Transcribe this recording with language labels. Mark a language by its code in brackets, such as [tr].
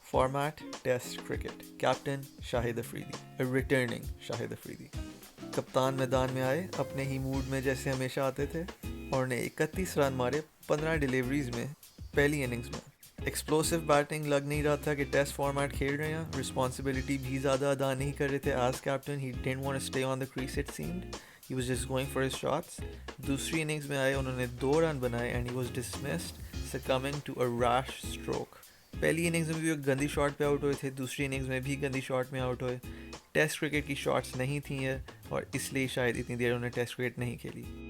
[ur] Format test cricket. Captain شاہد Afridi, returning شاہد افریدی. کپتان میدان میں آئے اپنے ہی موڈ میں جیسے ہمیشہ آتے تھے, اور نے 31 رن مارے 15 ڈیلیوریز میں پہلی اننگز میں. ایکسپلوسو بیٹنگ لگ نہیں رہا تھا کہ ٹیسٹ فارمیٹ کھیل رہے ہیں. رسپانسبلٹی بھی زیادہ ادا نہیں کر رہے تھے as captain. [en] He didn't want to stay on the crease it seemed. He was just going for his shots. [ur] دوسری اننگز میں آئے, انہوں نے 2 رن بنائے and [en] he was dismissed succumbing to a rash stroke. [ur] پہلی اننگز میں بھی وہ گندی شاٹ پہ آؤٹ ہوئے تھے, دوسری اننگز میں بھی گندی شاٹ میں آؤٹ ہوئے. ٹیسٹ کرکٹ کی شاٹس نہیں تھیں یہ, اور اس لیے شاید اتنی دیر انہوں نے ٹیسٹ کرکٹ نہیں کھیلی.